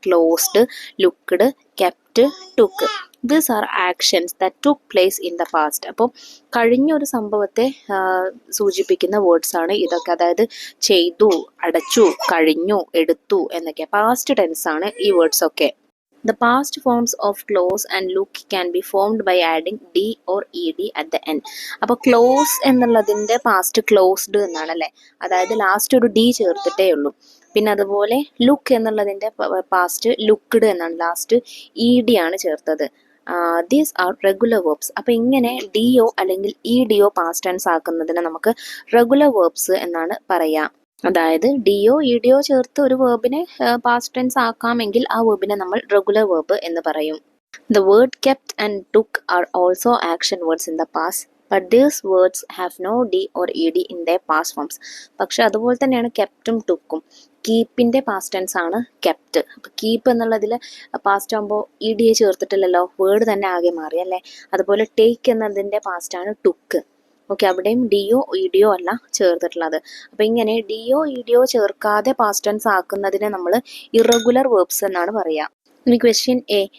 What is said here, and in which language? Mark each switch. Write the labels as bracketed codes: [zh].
[en] Closed, looked, kept, took. These are actions that took place in the past. [ml] അപ്പോൾ കഴിഞ്ഞൊരു സംഭവത്തെ സൂചിപ്പിക്കുന്ന words ആണ് ഇതൊക്കെ. അതായത് ചെയ്തു, അടച്ചു, കഴിഞ്ഞു, എടുത്തു എന്നൊക്കെ പാസ്റ്റ് ടെൻസ് ആണ് ഈ വേർഡ്സ് ഒക്കെ. [en] The past forms of close and look can be formed by adding d or ed at the end. [ml] അപ്പോൾ ക്ലോസ് എന്നുള്ളതിൻ്റെ പാസ്റ്റ് ക്ലോസ്ഡ് എന്നാണ് അല്ലേ. അതായത് ലാസ്റ്റ് ഒരു ഡി ചേർത്തിട്ടേ ഉള്ളൂ. പിന്നെ അതുപോലെ ലുക്ക് എന്നുള്ളതിൻ്റെ പാസ്റ്റ് ലുക്ക്ഡ് എന്നാണ്, ലാസ്റ്റ് ഇ ഡി ആണ് ചേർത്തത്. [en] These are regular verbs. [ml] അപ്പോൾ ഇങ്ങനെ ഡി ഒ അല്ലെങ്കിൽ E D O past tense ആക്കുന്നതിന് നമുക്ക് റെഗുലർ വേർബ്സ് എന്നാണ് പറയുക. അതായത് ഡിയോ ഇഡിയോ ചേർത്ത് ഒരു വേർബിനെ പാസ്റ്റ് ടെൻസ് ആക്കാമെങ്കിൽ ആ വേർബിനെ നമ്മൾ റെഗുലർ വേർബ് എന്ന് പറയും. [en] The word kept and took are also action words in the past, but these words have no d or ed in their past forms. [ml] പക്ഷെ അതുപോലെ തന്നെയാണ് കെപ്റ്റും ടുക്കും. കീപ്പിൻ്റെ പാസ്റ്റ് ടെൻസ് ആണ് കെപ്റ്റ്. അപ്പോൾ കീപ്പ് എന്നുള്ളതിൽ പാസ്റ്റ് ആകുമ്പോൾ ഇ ഡിയെ ചേർത്തിട്ടില്ലല്ലോ, വേർഡ് തന്നെ ആകെ മാറി അല്ലേ. അതുപോലെ ടേക്ക് എന്നതിൻ്റെ പാസ്റ്റ് ആണ് ടുക്ക്. ഓക്കെ, അവിടെയും ഡിയോ ഇഡിയോ അല്ല ചേർത്തിട്ടുള്ളത്. അപ്പോൾ ഇങ്ങനെ ഡിയോ ഇഡിയോ ചേർക്കാതെ പാസ്റ്റ് ടെൻസ് ആക്കുന്നതിനെ നമ്മൾ ഇറഗുലർ വേർബ്സ് എന്നാണ് പറയുക. ഇനി ക്വസ്റ്റ്യൻ എ.